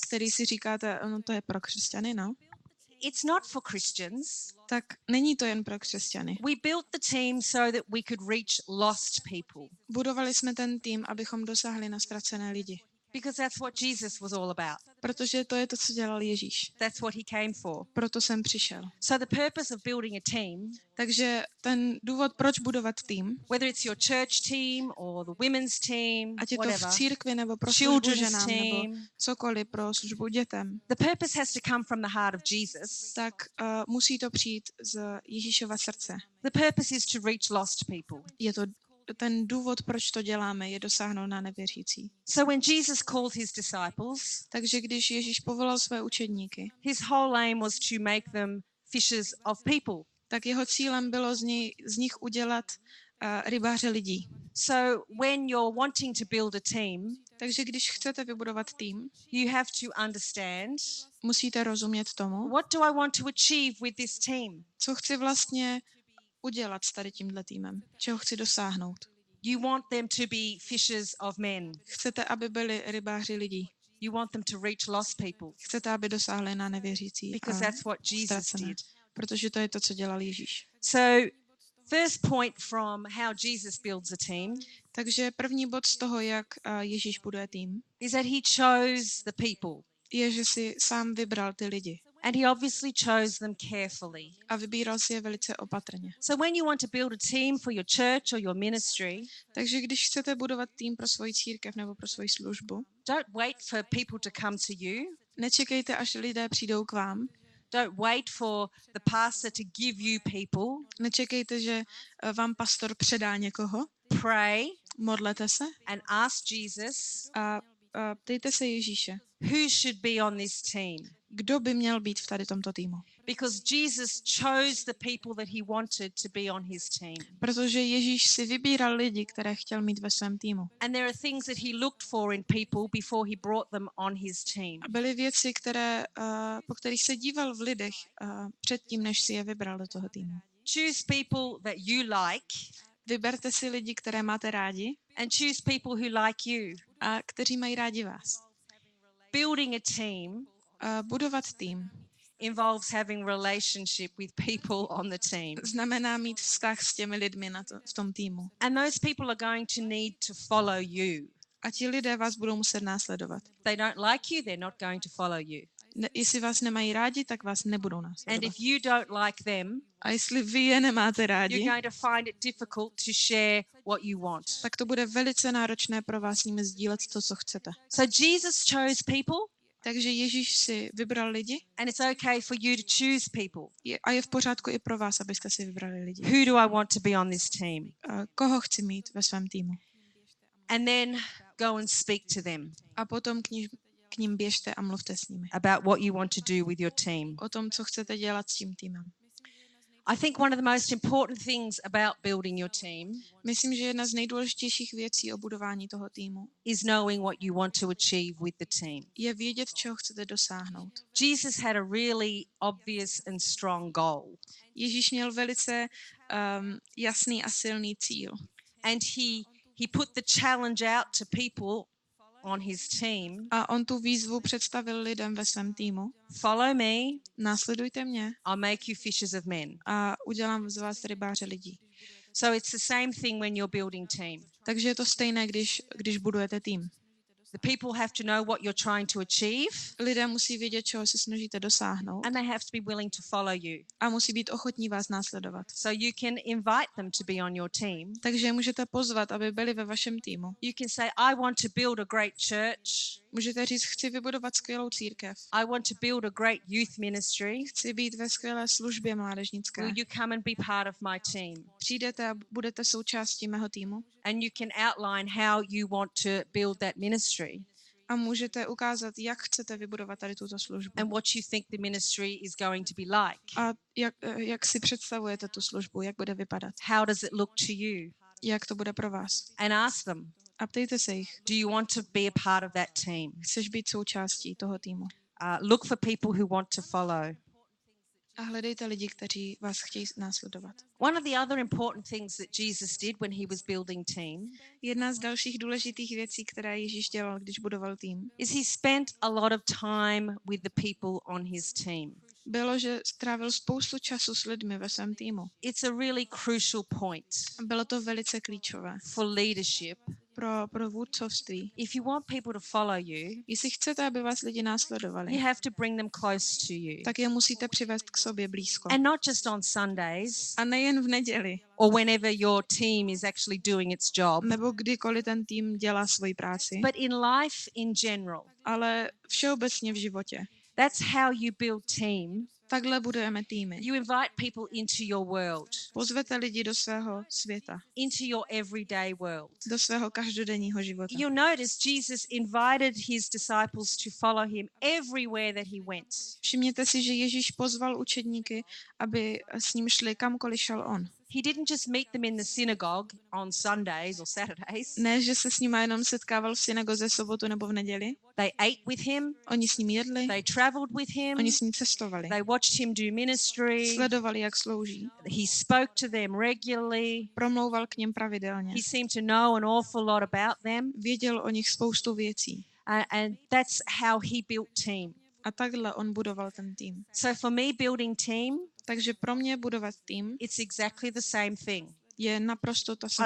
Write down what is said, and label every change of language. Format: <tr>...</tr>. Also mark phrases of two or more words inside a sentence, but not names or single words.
<cs>který si říkáte, no to je pro křesťany, no?</cs> <en>It's not for Christians.</en> <cs>Tak není to jen pro křesťany.</cs> <en>We built the team so that we could reach lost people.</en> <cs>Budovali jsme ten tým, abychom dosáhli na ztracené lidi.</cs> <en>Because that's what Jesus was all about.</en> <cs>Protože to je to, co dělal Ježíš.</cs> <en>That's what he came for.</en> <cs>Proto jsem přišel.</cs> <en>So the purpose of building a team,</en> <cs>takže ten důvod, proč budovat tým,</cs> <en>whether it's your church team or the women's team,</en> <cs>ať je to whatever, v církvi nebo pro službu ženám nebo cokoliv pro službu dětem,</cs> <en>the purpose has to come from the heart of Jesus.</en> <cs>Tak musí to přijít z Ježíšova srdce.</cs> <en>The purpose is to reach lost people.</en> <cs>Je to ten důvod, proč to děláme, je dosáhnout na nevěřící.</cs> <en>So when Jesus called his disciples,</en> <cs>takže když Ježíš povolal své učedníky,</cs> <en>his whole aim was to make them fishers of people.</en> <cs>Tak jeho cílem bylo z nich udělat rybáře lidí.</cs> <en>So when you're wanting to build a team,</en> <cs>Takže když chcete vybudovat tým,</cs> <en>you have to understand,</en> <cs>musíte rozumět tomu,</cs> <en>what do I want to achieve with this team?</en> <cs>co chci vlastně udělat s tady tímhle týmem, čeho chci dosáhnout.</cs> <en>You want them to be fishers of men.</en> <cs>Chcete, aby byli rybáři lidí.</cs> <en>You want them to reach lost people,</en> <cs>Chcete, aby dosáhli na nevěřící</cs> <en>because</en> <cs>a</cs> <en>that's what Jesus</en> <cs>ztracené.</cs> <en>did.</en> <cs>Protože to je to, co dělal Ježíš.</cs> <en>So, first point from how Jesus builds a team</en> <cs>Takže první bod z toho, jak Ježíš buduje tým,</cs> <en>is that he chose the people.</en> <cs>je, že si sám vybral ty lidi.</cs> <en>And he obviously chose them carefully.</en> <cs>A vybíral si je velice opatrně.</cs> <en>So when you want to build a team for your church or your ministry,</en> <cs>Takže když chcete budovat tým pro svoji církev nebo pro svoji službu,</cs> <en>don't wait for people to come to you.</en> <cs>nečekejte, až lidé přijdou k vám.</cs> <en>Don't wait for the pastor to give you people.</en> <cs>Nečekejte, že vám pastor předá někoho.</cs> <en>Pray</en> <cs>Modlete se</cs> <en>and ask Jesus,</en> <cs>a ptejte se Ježíše,</cs> <en>who should be on this team?</en> <cs>kdo by měl být v tady tomto týmu.</cs> <en>Because Jesus chose the people that he wanted to be on his team.</en> <cs>Protože Ježíš si vybíral lidi, které chtěl mít ve svém týmu.</cs> <en>And there are things that he looked for in people before he brought them on his team.</en> <cs>A byly věci, po kterých se díval v lidech předtím, než si je vybral do toho týmu.</cs> <en>Choose people that you like</en> <cs>Vyberte si lidi, které máte rádi</cs> <en>and choose people who like you.</en> <cs>a kteří mají rádi vás.</cs> <en>Building a team</en> <cs>Budovat tým</cs> <en>involves having relationship with people on the team.</en> <cs>znamená mít vztah s těmi lidmi v tom týmu.</cs> <en>And those people are going to need to follow you.</en> <cs>A ti lidé vás budou muset následovat.</cs> <en>If they don't like you, they're not going to follow you.</en> <cs>Jestli vás nemají rádi, tak vás nebudou</cs> <en>And</en> <cs>následovat.</cs> <en>if you don't like them,</en> <cs>A jestli vy je nemáte rádi,</cs> <en>you're going to find it difficult to share what you want.</en> <cs>tak to bude velice náročné pro vás s nimi sdílet to, co chcete.</cs> <en>So Jesus chose people,</en> <cs>Takže Ježíš si vybral lidi</cs> <en>and it's okay for you to choose people.</en> <cs>a je v pořádku i pro vás, abyste si vybrali lidi.</cs> <en>Who do I want to be on this team?</en> <cs>Koho chci mít ve svém týmu?</cs> <en>And then go and speak to them</en> <cs>A potom k ním běžte a mluvte s nimi.</cs> <en>about what you want to do with your team.</en> <cs>O tom, co chcete dělat s tím týmem.</cs> <en>I think one of the most important things about building your team</en> <cs>Myslím, že jedna z nejdůležitějších věcí o budování toho týmu</cs> <en>is knowing what you want to achieve with the team.</en> <cs>je vědět, čeho chcete dosáhnout.</cs> <en>Jesus had a really obvious and strong goal,</en> <cs>Ježíš měl velice jasný a silný cíl.</cs> <en>and he put the challenge out to people on his team.</en> <cs>A on tu výzvu představil lidem ve svém týmu.</cs> <en>Follow me,</en> <cs>Následujte mě</cs> <en>I'll make you fishers of men.</en> <cs>a udělám z vás rybáře lidí.</cs> <en>So it's the same thing when you're building team.</en> <cs>Takže je to stejné, když budujete tým.</cs> <en>The people have to know what you're trying to achieve,</en> <cs>Lidé musí vědět, čeho se snažíte dosáhnout</cs> <en>and they have to be willing to follow you.</en> <cs>a musí být ochotní vás následovat.</cs> <en>So you can invite them to be on your team.</en> <cs>Takže je můžete pozvat, aby byli ve vašem týmu.</cs> <en>You can say, I want to build a great church.</en> <cs>Můžete říct, chci vybudovat skvělou církev.</cs> <en>I want to build a great youth ministry.</en> <cs>Chci být ve skvělé službě mládežnické.</cs> <en>Will you come and be part of my team?</en> <cs>Přijdete a budete součástí mého týmu</cs> <en>And you can outline how you want to build that ministry</en> <cs>a můžete ukázat, jak chcete vybudovat tady tuto službu.</cs> <en>and what you think the ministry is going to be like.</en> <cs>A jak si představujete tu službu, jak bude vypadat,</cs> <en>How does it look to you?</en> <cs>jak to bude pro vás.</cs> <en>And ask them,</en> <cs>A ptejte se jich,</cs> <en>do you want to be a part of that team?</en> <cs>chceš být součástí toho týmu.</cs> <en>Look for people who want to follow.</en> <cs>A hledejte lidi, kteří vás chtějí následovat.</cs> <en>One of the other important things that Jesus did when he was building team</en> <cs>Jedna z dalších důležitých věcí, které Ježíš dělal, když budoval tým,</cs> <en>is he spent a lot of time with the people on his team.</en> <cs>bylo, že strávil spoustu času s lidmi ve svém týmu.</cs> <en>It's a really crucial point</en> <cs>Bylo to velice klíčové</cs> <en>for leadership.</en> <cs>pro vůdcovství.</cs> <en>If you want people to follow you,</en> <cs>Jestli chcete, aby vás lidi následovali,</cs> <en>you have to bring them close to you.</en> <cs>tak je musíte přivést k sobě blízko.</cs> <en>And not just on Sundays</en> <cs>A nejen v neděli,</cs> <en>or whenever your team is actually doing its job,</en> <cs>nebo kdykoliv ten tým dělá svoji práci,</cs> <en>but in life in general.</en> <cs>ale všeobecně v životě.</cs> <en>That's how you build team.</en> <cs>Takhle budujeme týmy.</cs> <en>You invite people into your world,</en> <cs>Pozvete lidi do svého světa,</cs> <en>into your everyday world.</en> <cs>do svého každodenního života.</cs> <en>You'll notice Jesus invited his disciples to follow him everywhere that he went.</en> <cs>Všimněte si, že Ježíš pozval učedníky, aby s ním šli kamkoliv šel on.</cs> <en>He didn't just meet them in the synagogue on Sundays or Saturdays.</en> <cs>Ne, že se s nimi jenom setkával v synagoze sobotu nebo v neděli.</cs> <en>They ate with him.</en> <cs>Oni s ním jedli,</cs> <en>They traveled with him.</en> <cs>oni s ním cestovali.</cs> <en>They watched him do ministry.</en> <cs>Sledovali, jak slouží.</cs> <en>He spoke to them regularly.</en> <cs>Promlouval k nim pravidelně.</cs> <en>He seemed to know an awful lot about them.</en> <cs>Věděl o nich spoustu věcí.</cs> <en>And that's how he built team.</en> <cs>A takhle on budoval ten tým.</cs> <en>So for me, building team,</en> <cs>Takže pro mě budovat tým</cs> <en>it's exactly the same thing.</en> <cs>je naprosto ta samá</cs>